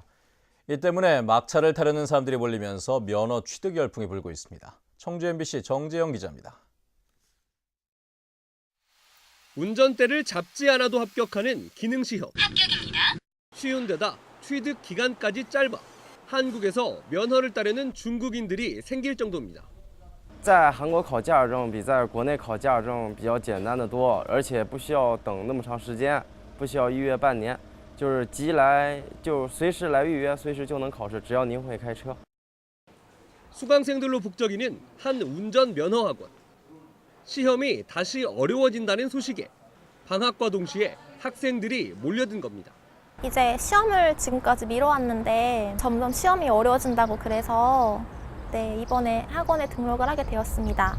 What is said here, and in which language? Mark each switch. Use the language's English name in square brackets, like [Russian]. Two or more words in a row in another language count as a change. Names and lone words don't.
[Korean] 이 때문에 막차를 타려는 사람들이 몰리면서 면허 취득 열풍이 불고 있습니다. 청주 MBC 정재영 기자입니다. 운전대를 잡지 않아도 합격하는 기능시험. 합격입니다. 쉬운 데다 취득 기간까지 짧아 한국에서 면허를 따려는 중국인들이 생길 정도입니다. [Chinese] 在韩国考驾驶证比在国内考驾驶证比较简单的多，而且不需要等那么长时间，不需要预约半年，就是急来就随时来预约，随时就能考试，只要您会开车。 [Korean] 수강생들로 북적이는 한 운전 면허 학원. 시험이 다시 어려워진다는 소식에 방학과 동시에 학생들이 몰려든 겁니다. 이제 시험을 지금까지 미뤄왔는데 점점 시험이 어려워진다고 그래서 이번에 학원에 등록을 하게 되었습니다.